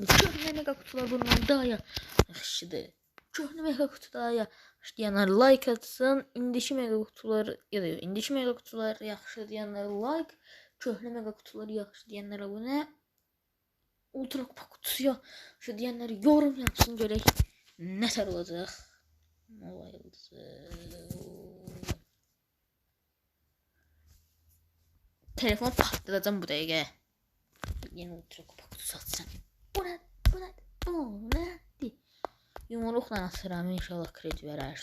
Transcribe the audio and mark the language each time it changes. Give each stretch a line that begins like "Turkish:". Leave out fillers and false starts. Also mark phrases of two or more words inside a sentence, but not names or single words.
Azerbaijani: Köhne mega kutular bundan daha yaxşıdır. Köhne mega kutu daha yaxşı diyenler like atsın. İndiki mega kutular ya da indiki mega kutular yaxşı diyenler like.
Turkish: Köhne mega kutuları yaxşı diyenler abone. Ultra kupa kutusu yaxşı diyenler yorum yapsın görək.
Azerbaijani: Nətər olacaq? Nova yıldızı. Telefon patlatacağım bu dəqiqə.
Turkish: Yeni ultra kupa kutusu atsam.
Azerbaijani: Bu nə? Yumruqla atıram, inşallah kredi verər.